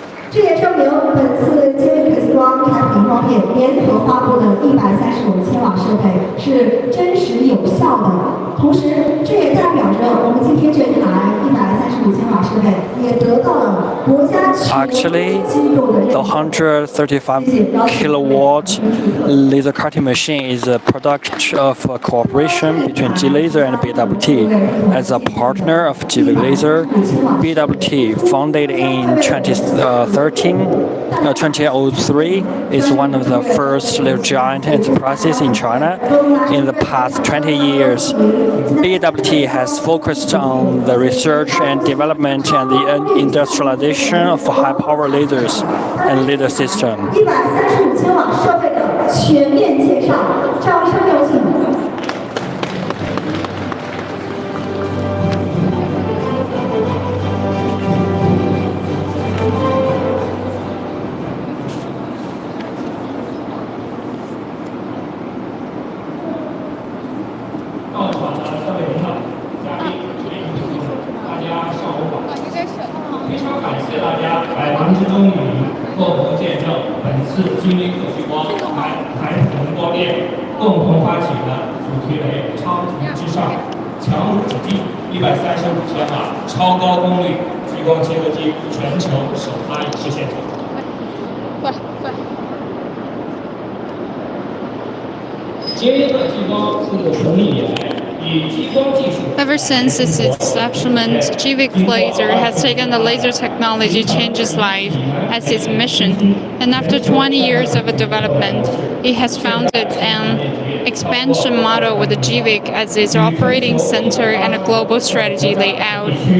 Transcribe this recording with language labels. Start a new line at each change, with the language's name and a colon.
Chinese: 这也证明本次杰威可激光产品方面联合发布的135千瓦设备是真实有效的。同时，这也代表着我们今天这台135千瓦设备也得到了国家权威机构的认
English: The
Chinese: 可。
English: 135 kilowatt laser cutting machine is a product of a cooperation between G-Laser and BWT. As a partner of G-Laser, BWT, founded in 2003, is one of the first laser giant enterprises in China. In the past 20 years, BWT has focused on the research and development and the industrialization of high-power lasers and laser system.
Chinese: 135千瓦设备的全面介绍，掌声有请。到场的各位领导、嘉宾、大家上午好。非常感谢大家百忙之中共同见证本次金威可激光台宏光电共同发起的主题为“超级之上，强无止境”135千瓦超高功率激光切割机全球首发仪式现场。杰威可激光自成立以来。
English: Ever since its establishment, GVIC Laser has taken the laser technology changes life as its mission, and after 20 years of development, it has founded an expansion model with the GVIC as its operating center and a global strategy layout.